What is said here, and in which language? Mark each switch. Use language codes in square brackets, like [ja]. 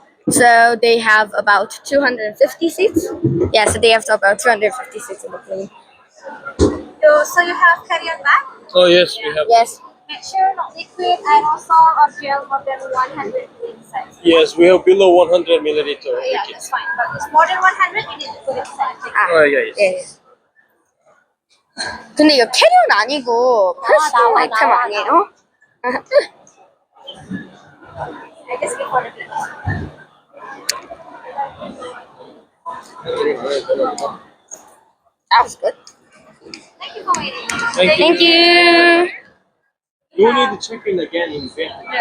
[en] So they have about 250 seats? Yeah, so they have about 250 seats in the plane. So you have carry-on bag? Oh, yes, we have. Yes. Make sure not liquid and also a gel more than 100 inside. Yes, we have below 100 milliliter. Yeah, that's fine. But it's more than 100, you need to put it inside. Oh, yeah, yes. [ko] 예. 근데 이거 캐리어는 아니고 퍼스널 아이템 아니에요? [en] I just give for the people. That was good. Thank you for waiting. Thank you. Thank you. You need to check in again in bed.